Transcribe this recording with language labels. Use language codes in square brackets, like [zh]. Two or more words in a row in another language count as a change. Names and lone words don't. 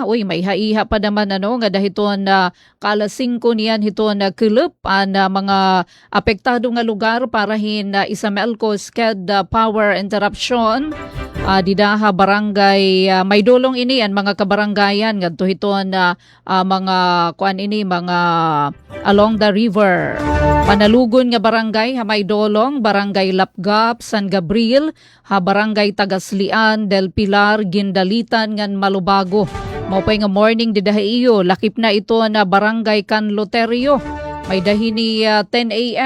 [war] Uy, may haiha pa naman nga dahiton kaalas 5 niyan hiton kilup mga apektado nga lugar para hin Isamelco [en] sked power interruption. [war] Didaha barangay may dolong ini ang mga kabarangayan ngadto hiton mga kuan ini mga [en] along the river. [war] Panalugon nga barangay may dolong, barangay Lapgap, San Gabriel, barangay Tagaslian, Del Pilar, Gindalitan ngan Malubago. Maupay nga morning didahiyo, lakip na ito na barangay Canloterio. May dahini 10 a.m.